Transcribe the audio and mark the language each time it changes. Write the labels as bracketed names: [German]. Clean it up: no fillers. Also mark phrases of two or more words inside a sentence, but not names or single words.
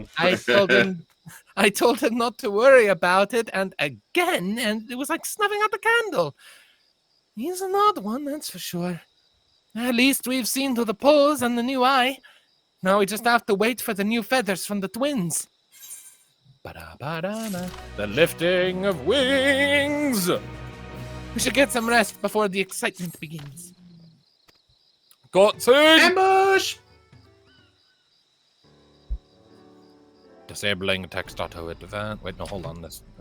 [English] I told him not to worry about it, and again, and it was like snuffing out the candle. He's an odd one, that's for sure. At least we've seen to the pose and the new eye. Now we just have to wait for the new feathers from the twins. Ba-da-ba-da-da. The lifting of wings! We should get some rest before the excitement begins. Gotsu! Ambush! Disabling text auto advance. Wait, no, hold on. This.